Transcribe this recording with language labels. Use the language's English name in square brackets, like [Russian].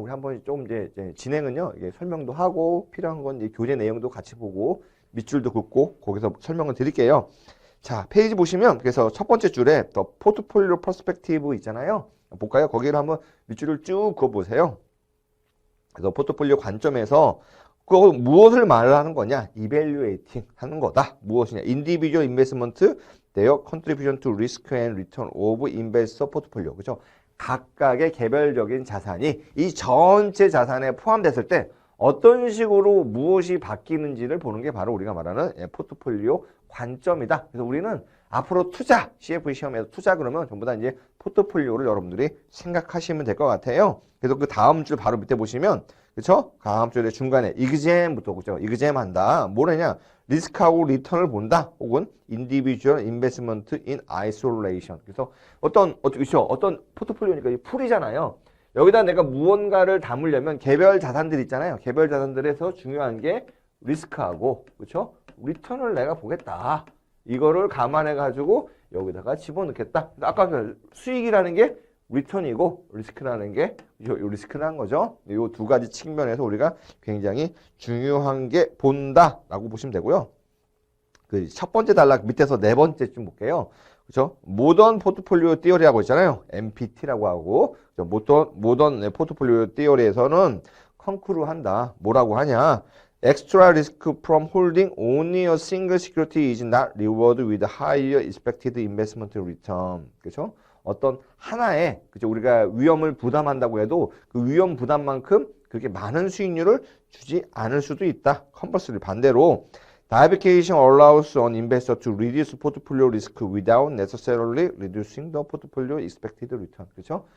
[Korean] 우리 한번 좀 이제 진행은요. 이게 설명도 하고 필요한 건 이제 교재 내용도 같이 보고 밑줄도 긋고 거기서 설명을 드릴게요. 자, 페이지 보시면 그래서 첫 번째 줄에 더 포트폴리오 퍼스펙티브 있잖아요. 볼까요? 거기를 한번 밑줄을 쭉 그어보세요. 그래서 포트폴리오 관점에서 그 무엇을 말하는 거냐? 이밸류에이팅 하는 거다. 무엇이냐? [English] Individual investment, their contribution to risk and return of investor portfolio. [Korean] 그죠? 각각의 개별적인 자산이 이 전체 자산에 포함됐을 때 어떤 식으로 무엇이 바뀌는지를 보는 게 바로 우리가 말하는 포트폴리오 관점이다. 그래서 우리는 앞으로 투자, CFA 시험에서 투자 그러면 전부 다 이제 포트폴리오를 여러분들이 생각하시면 될 것 같아요. 그래서 그 다음 줄 바로 밑에 보시면 그쵸? 다음 줄에 중간에 이그잼부터 그죠? 이그잼 한다. 뭐냐냐? 리스크하고 리턴을 본다. 혹은 [English] individual investment in isolation. [Korean] 그래서 어떤 포트폴리오니까 이 풀이잖아요. 여기다 내가 무언가를 담으려면 개별 자산들 있잖아요. 개별 자산들에서 중요한 게 리스크하고 그렇죠? 리턴을 내가 보겠다. 이거를 감안해 가지고 여기다가 집어넣겠다. 아까 그 수익이라는 게 리턴이고 리스크라는 게 리스크라는 거죠. 이 두 가지 측면에서 우리가 굉장히 중요한 게 본다라고 보시면 되고요. 그 첫 번째 단락 밑에서 네 번째 좀 볼게요. 그렇죠? 모던 포트폴리오 티어리라고 있잖아요. MPT라고 하고 모던 포트폴리오 티어리에서는 컨크루 한다. 뭐라고 하냐? [English] Extra risk from holding only a single security is not rewarded with higher expected investment return. [Korean] 그렇죠? 어떤 하나의 그죠? 우리가 위험을 부담한다고 해도 그 위험 부담만큼 그렇게 많은 수익률을 주지 않을 수도 있다. 컨버스를 반대로 [English] Diversification allows an investor to reduce portfolio risk without necessarily reducing the portfolio expected return. [Korean] 그렇죠?